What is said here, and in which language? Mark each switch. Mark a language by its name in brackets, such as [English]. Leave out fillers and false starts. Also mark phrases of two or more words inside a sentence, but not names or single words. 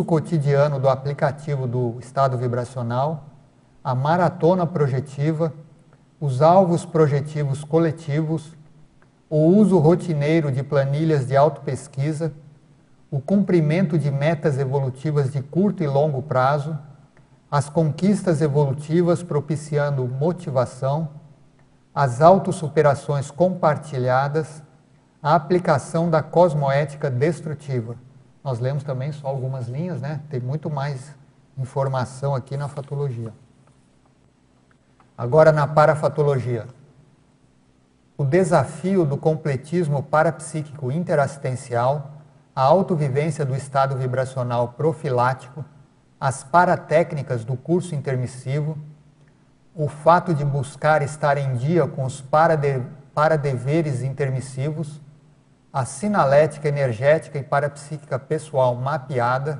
[Portuguese] cotidiano do aplicativo do estado vibracional, a maratona projetiva, os alvos projetivos coletivos, o uso rotineiro de planilhas de autopesquisa, o cumprimento de metas evolutivas de curto e longo prazo, as conquistas evolutivas propiciando motivação, as autossuperações compartilhadas, a aplicação da cosmoética destrutiva. Nós lemos também só algumas linhas, né? Tem muito mais informação aqui na fatologia. Agora na parafatologia. O desafio do completismo parapsíquico interassistencial, a autovivência do estado vibracional profilático, as paratécnicas do curso intermissivo, o fato de buscar estar em dia com os paradeveres intermissivos, a sinalética energética e parapsíquica pessoal mapeada,